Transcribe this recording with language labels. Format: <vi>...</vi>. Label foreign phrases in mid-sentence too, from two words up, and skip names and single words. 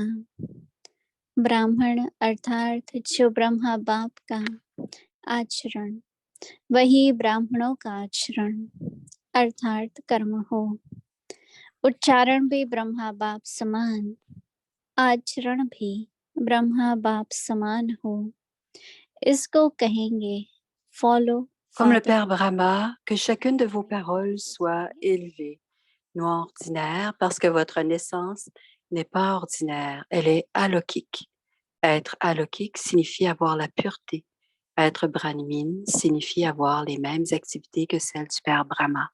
<hi>ब्राह्मण अर्थात जो ब्रह्मा बाप का आचरण, वही ब्राह्मणों का आचरण अर्थात कर्म हो। उच्चारण भी ब्रह्मा बाप समान, आचरण भी ब्रह्मा बाप समान हो। इसको कहेंगे फॉलो</hi> <fr>Comme le</fr> <en>फादर।</en> <fr>Père Brahma, que chacune de vos paroles soit élevée, non ordinaire, parce que votre naissance n'est pas ordinaire, elle est alokik. Être alokik signifie avoir la pureté. Être brahmine signifie avoir les mêmes activités que celles du Père Brahma.</fr>